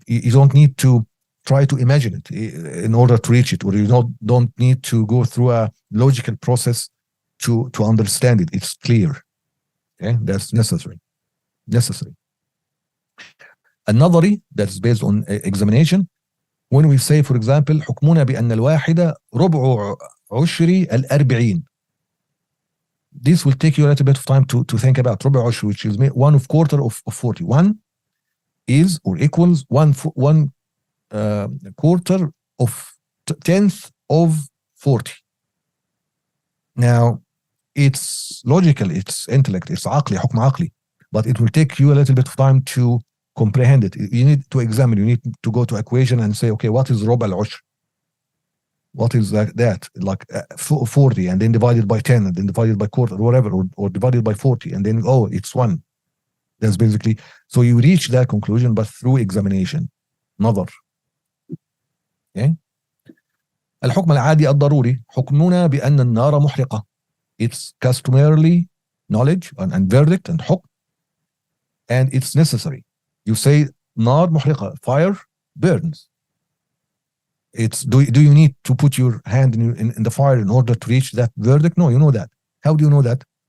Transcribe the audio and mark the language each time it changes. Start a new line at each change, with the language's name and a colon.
English: You don't need to try to imagine it in order to reach it, or you don't need to go through a logical process to understand it. It's clear. Okay, that's necessary. النظري, that's based on examination. When we say, for example,
Arabic: حكمنا بأن الواحدة ربع عشر الأربعين.
English: This will take you a little bit of time to think about ربع عشر, which is 1/4 of 40. 1 is or equals 1/4 of 10th of 40. Now, it's logical, it's intellect, it's عقلي, حكم عقلي, but it will take you a little bit of time to comprehend it. You need to examine, you need to go to equation and say, okay, what is ربع العشر? What is that? Like 40, and then divided by 10, and then divided by quarter, or whatever, or divided by 40, and then, oh, it's 1. That's basically, so you reach that conclusion, but through examination.
Arabic: نظر. Okay. الحكم العادي الضروري حكمنا بأن النار محرقة.
English: It's customarily knowledge and verdict and حكم, and it's necessary. You say
Arabic: نار محرقة,
English: fire burns. It's do you need to put your hand in the fire in order to reach that verdict? No, you know that. How do you know that?